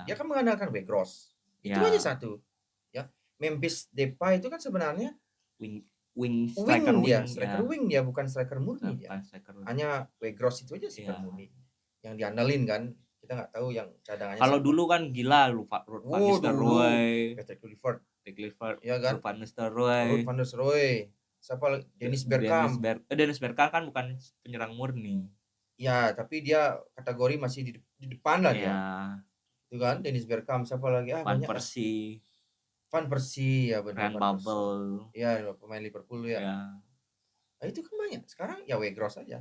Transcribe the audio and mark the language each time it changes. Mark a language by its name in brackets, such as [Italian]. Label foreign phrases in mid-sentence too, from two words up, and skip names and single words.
[Indonesian] Dia kan mengandalkan Weghorst. Itu aja satu. Ya. Memphis Depay itu kan sebenarnya [English] wing striker [Indonesian] wing dia bukan striker murni dia. Hanya Weghorst itu aja striker murni yang diandalin kan. Kita nggak tahu yang cadangannya. Kalau dulu kan gila Ruud van Nistelrooy, Patrick Kluivert, ya kan? Ruud van Nistelrooy, siapa? Dennis Bergkamp. Dennis Bergkamp kan bukan penyerang murni. Ya, tapi dia kategori masih di depan lah dia. Itu kan Dennis Bergkamp, siapa lagi? Van Persie. Ya benar. Bubble. Ya, pemain Liverpool ya. Nah, itu kan banyak. Sekarang ya Weghorst aja.